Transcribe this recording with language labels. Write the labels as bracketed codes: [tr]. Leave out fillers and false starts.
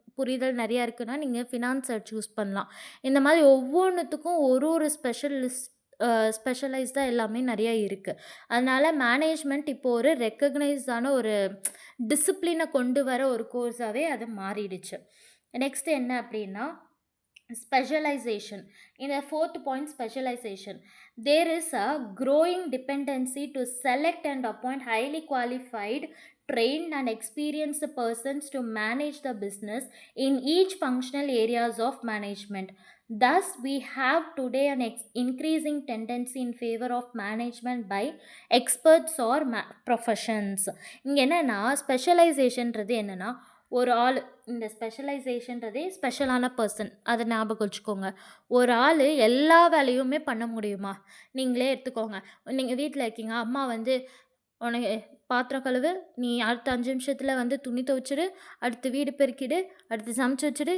[ta] புரிதல் நிறையா இருக்குன்னா, நீங்க ஃபினான்ஸ சூஸ் பண்ணலாம். இந்த மாதிரி ஒவ்வொன்னுத்துக்கும் ஒரு ஒரு ஸ்பெஷலைஸ்டா எல்லாமே நிறைய இருக்கு. அதனால மேனேஜ்மெண்ட் இப்போ ஒரு ரெகக்னைஸ்டான ஒரு டிசிப்ளின கொண்டு வர ஒரு கோர்ஸாவே அது மாறிடுச்சு. நெக்ஸ்ட் என்ன அப்படின்னா, ஸ்பெஷலைசேஷன். இந்த 4th point specialisation. [en] There is a growing dependency to select and appoint highly qualified, trained and experienced persons to manage the business in each functional areas of management. Thus, we have today an increasing tendency in favor of management by experts or professions. [ta] இங்க என்னன்னா ஸ்பெஷலைசேஷன்றது என்னன்னா, ஒரு ஆள் இந்த ஸ்பெஷலைசேஷன்றதே ஸ்பெஷலான person. அத ஞாபகம் வச்சுக்கோங்க. ஒரு ஆளு எல்லா வேலையுமே பண்ண முடியுமா? நீங்களே எடுத்துக்கோங்க. நீங்க வீட்ல இருக்கீங்க. அம்மா வந்து உனக்கு பாத்திரம் கழுவு, நீ அடுத்த 5 நிமிஷத்துல வந்து துணி துவைச்சிடு, அடுத்து வீடு பெருக்கிடு, அடுத்து சமைச்சு வச்சுடு.